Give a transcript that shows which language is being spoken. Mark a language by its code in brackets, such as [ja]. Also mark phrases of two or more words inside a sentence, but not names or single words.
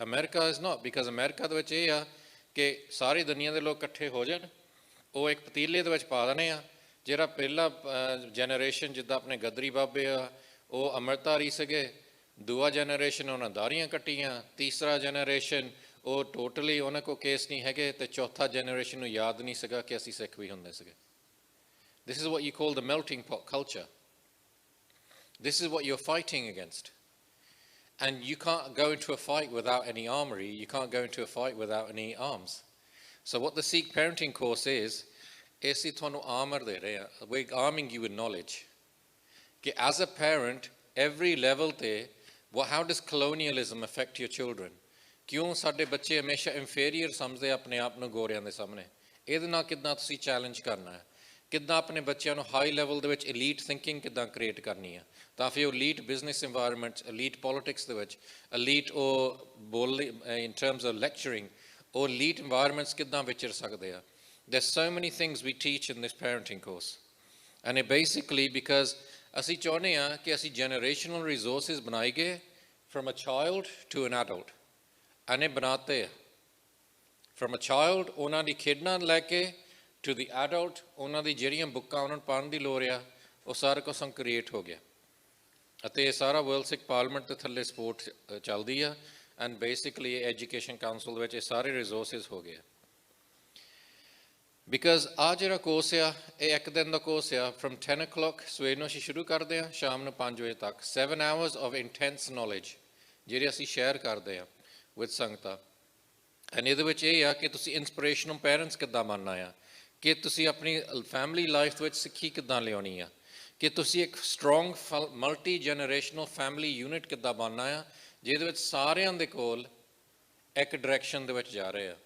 [en] America is not, because [pa] ਅਮਰੀਕਾ ਦੇ ਵਿੱਚ ਇਹ ਆ ਕਿ ਸਾਰੀ ਦੁਨੀਆ ਦੇ ਲੋਕ ਇਕੱਠੇ ਹੋ ਜਾਣ, ਉਹ ਇੱਕ ਪਤੀਲੇ ਦੇ ਵਿੱਚ ਪਾ ਦੇਣੇ ਆ। ਜਿਹੜਾ ਪਹਿਲਾ ਜਨਰੇਸ਼ਨ ਜਿੱਦਾਂ ਆਪਣੇ ਗਦਰੀ ਬਾਬੇ ਆ ਉਹ ਅੰਮ੍ਰਿਤਧਾਰੀ ਸੀਗੇ, ਦੂਆ ਜਨਰੇਸ਼ਨ ਉਹਨਾਂ ਦਾੜ੍ਹੀਆਂ ਕੱਟੀਆਂ, ਤੀਸਰਾ ਜਨਰੇਸ਼ਨ ਉਹ ਟੋਟਲੀ ਉਹਨਾਂ ਕੋਲ ਕੇਸ ਨਹੀਂ ਹੈਗੇ, ਅਤੇ ਚੌਥਾ ਜਨਰੇਸ਼ਨ ਨੂੰ ਯਾਦ ਨਹੀਂ ਸੀਗਾ ਕਿ ਅਸੀਂ ਸਿੱਖ ਵੀ ਹੁੰਦੇ ਸੀਗੇ। [en] This is what you call the melting pot culture. This is what you're fighting against. And you can't go into a fight without any armory. You can't go into a fight without any arms. So what the Sikh parenting course is [pa] ਅਸੀਂ ਤੁਹਾਨੂੰ armor ਦੇ ਰਹੇ ਹਾਂ। [en] We're arming you with knowledge. ਕਿ as a parent, every level ਤੇ how does colonialism affect your children? [pa] ਕਿਉਂ ਸਾਡੇ ਬੱਚੇ ਹਮੇਸ਼ਾ inferior ਸਮਝਦੇ ਆਪਣੇ ਆਪ ਨੂੰ ਗੋਰਿਆਂ ਦੇ ਸਾਹਮਣੇ? ਇਹਦੇ ਨਾਲ ਕਿੱਦਾਂ ਤੁਸੀਂ ਚੈਲੰਜ ਕਰਨਾ ਹੈ? ਕਿੱਦਾਂ ਆਪਣੇ ਬੱਚਿਆਂ ਨੂੰ [en] high level [pa] ਦੇ ਵਿੱਚ [en] elite thinking [pa] ਕਿੱਦਾਂ ਕ੍ਰੀਏਟ ਕਰਨੀ ਆ, ਤਾਂ ਫਿਰ ਉਹ [en] elite business environment, elite politics [pa] ਦੇ ਵਿੱਚ, elite ਉਹ ਬੋਲ [en] in terms of lecturing, [pa] ਉਹ [en] elite environments [pa] ਕਿੱਦਾਂ ਵਿਚਰ ਸਕਦੇ ਆ। [en] There's so many things we teach in this parenting course. And it basically because [pa] ਅਸੀਂ ਚਾਹੁੰਦੇ ਹਾਂ ਕਿ ਅਸੀਂ [en] generational resources ਬਣਾਈਏ from a child to an adult. [pa] And ਇਹ ਬਣਾਤੇ ਆ। [en] From a child [pa] ਉਹਨਾਂ ਦੀ ਖੇਡਾਂ ਲੈ ਕੇ [en] to the adult [pa] ਉਹਨਾਂ ਦੀ ਜਿਹੜੀਆਂ ਬੁੱਕਾਂ ਉਹਨਾਂ ਨੂੰ ਪੜ੍ਹਨ ਦੀ ਲੋੜ ਆ ਉਹ ਸਾਰਾ ਕੁਛ ਕ੍ਰੀਏਟ ਹੋ ਗਿਆ। ਅਤੇ ਇਹ ਸਾਰਾ ਵਰਲਡ ਸਿੱਖ ਪਾਰਲੀਮੈਂਟ ਦੇ ਥੱਲੇ ਸਪੋਰਟ ਚੱਲਦੀ ਆ [en] and basically Education Council [pa] ਦੇ ਵਿੱਚ ਇਹ ਸਾਰੇ ਰਿਸੋਰਸਿਸ ਹੋ ਗਏ। ਬਿਕਾਜ਼ ਆਹ ਜਿਹੜਾ ਕੋਰਸ ਆ ਇਹ ਇੱਕ ਦਿਨ ਦਾ ਕੋਰਸ ਆ। [en] from 10 o'clock [pa] ਸਵੇਰ ਨੂੰ ਅਸੀਂ ਸ਼ੁਰੂ ਕਰਦੇ ਹਾਂ, ਸ਼ਾਮ ਨੂੰ 5 ਵਜੇ ਤੱਕ [en] 7 hours of intense knowledge [pa] ਜਿਹੜੇ ਅਸੀਂ ਸ਼ੇਅਰ ਕਰਦੇ ਹਾਂ ਵਿਦ ਸੰਗਤਾਂ। ਐਂਡ ਇਹਦੇ ਵਿੱਚ ਇਹ ਆ ਕਿ ਤੁਸੀਂ [en] inspirational parents [pa] ਕਿੱਦਾਂ ਬਣਨਾ ਆ, ਕਿ ਤੁਸੀਂ ਆਪਣੀ [en] family life [pa] ਦੇ ਵਿੱਚ ਸਿੱਖੀ ਕਿੱਦਾਂ ਲਿਆਉਣੀ ਆ, ਕਿ ਤੁਸੀਂ ਇੱਕ [en] strong multi generational family unit [pa] ਕਿੱਦਾਂ ਬਣਨਾ ਆ ਜਿਹਦੇ ਵਿੱਚ ਸਾਰਿਆਂ ਦੇ ਕੋਲ ਇੱਕ ਡਾਇਰੈਕਸ਼ਨ ਦੇ ਵਿੱਚ ਜਾ ਰਹੇ ਆ।